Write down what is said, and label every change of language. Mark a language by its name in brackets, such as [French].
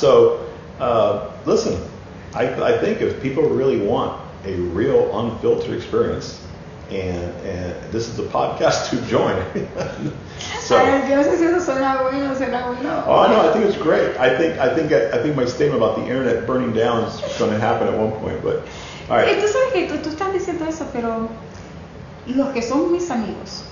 [English] So listen, I think if people really want a real unfiltered experience, and this is the podcast to join. So, [Spanish] yo no sé si eso será bueno. [English] oh no, I think it's great. I think my statement about the internet burning down is going to happen at one point. But all right. [Spanish] Tú sabes que tú estás diciendo eso, pero los que son mis amigos,